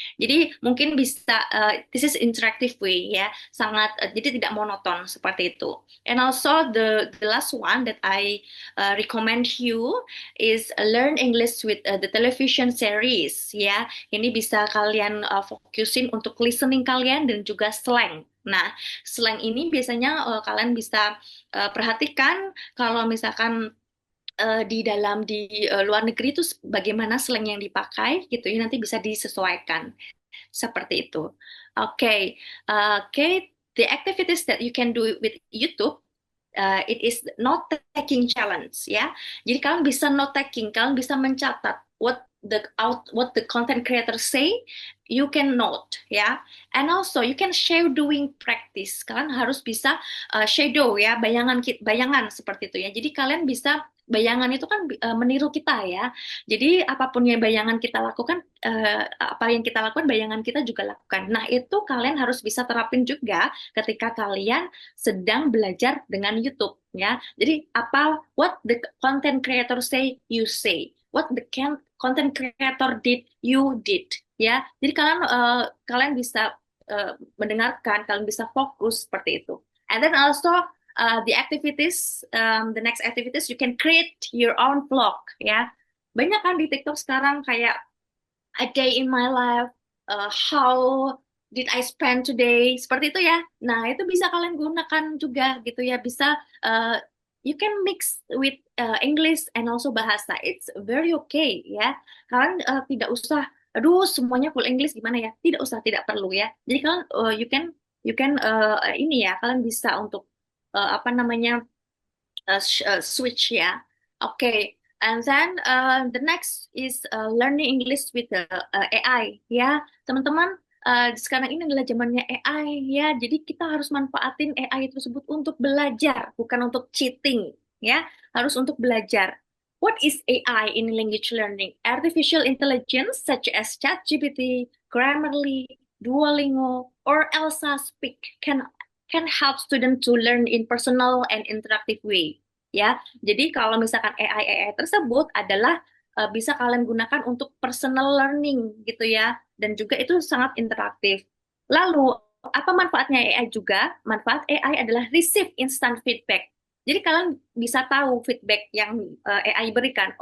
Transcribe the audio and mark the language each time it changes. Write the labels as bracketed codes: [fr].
[id] Jadi mungkin bisa [en] this is interactive way [id] ya, sangat jadi tidak monoton seperti itu. [en] And also the last one that I recommend you is Learn English with the television series ya. [id] Ini bisa kalian fokusin untuk listening kalian dan juga slang. Nah, slang ini biasanya kalian bisa perhatikan kalau misalkan di luar negeri itu bagaimana slang yang dipakai gitu ya, nanti bisa disesuaikan seperti itu. [en] Oke, the activities that you can do with YouTube. It is note taking challenge ya. [id] Jadi kalian bisa [en] note taking, [id] kalian bisa mencatat [en] what the content creator say, you can note ya. And also you can shadowing practice. [id] Kalian harus bisa shadow ya, bayangan seperti itu ya. Jadi kalian bisa bayangan itu kan meniru kita ya. Jadi apapun yang bayangan kita lakukan, apa yang kita lakukan bayangan kita juga lakukan. Nah, itu kalian harus bisa terapin juga ketika kalian sedang belajar dengan YouTube ya. Jadi [en] what the content creator say you say, what the content creator did you did ya. [id] Jadi kalian bisa mendengarkan, kalian bisa fokus seperti itu. [en] And then also the next activities you can create your own vlog ya. [id] Banyak kan di TikTok sekarang kayak [en] a day in my life, how did I spend today, [id] seperti itu ya. Nah, itu bisa kalian gunakan juga gitu ya. Bisa [en] you can mix with English and also bahasa. It's very okay ya. [id] Kalian tidak usah aduh semuanya full English gimana ya. Tidak usah, tidak perlu ya. Jadi kalian [en] you can [id] ini ya, kalian bisa untuk apa namanya switch ya. [en] Okay, and then the next is learning English with the AI ya, [id] teman-teman. Sekarang ini adalah zamannya AI ya, jadi kita harus manfaatin AI tersebut untuk belajar, bukan untuk cheating ya, harus untuk belajar. [en] what is AI in language learning? Artificial intelligence such as ChatGPT, Grammarly, Duolingo, or Elsa Speak can help students to learn in personal and interactive way. [id] Ya, jadi kalau misalkan AI tersebut adalah bisa kalian gunakan untuk personal learning gitu ya, dan juga itu sangat interaktif. Lalu apa manfaatnya AI juga? Manfaat AI adalah [en] receive instant feedback. [id] Jadi kalian bisa tahu feedback yang AI berikan.